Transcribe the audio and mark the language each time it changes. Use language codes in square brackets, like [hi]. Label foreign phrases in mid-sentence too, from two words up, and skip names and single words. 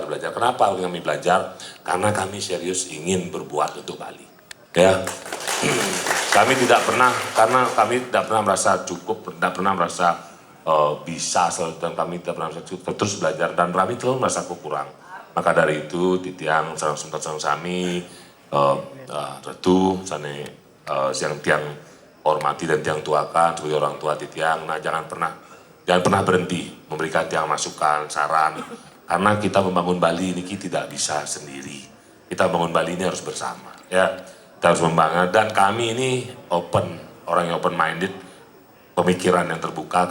[id] Kenapa kami belajar? Karena kami serius ingin berbuat untuk Bali. Ya, kami tidak pernah merasa cukup, tidak pernah merasa bisa, dan kami tidak pernah merasa cukup, terus belajar dan kami terus merasa kurang. Maka dari itu [ban] titiang sareng sami retu sane siang tiang hormati [id] dan tiang tuakan sebagai orang tua [ban] titiang. [id] Nah jangan pernah berhenti memberikan tiang masukan, saran, karena kita membangun Bali ini tidak bisa sendiri. Kita membangun Bali ini harus bersama, ya. Kita harus membangun dan kami ini orang yang [en] open minded, [id] pemikiran yang terbuka.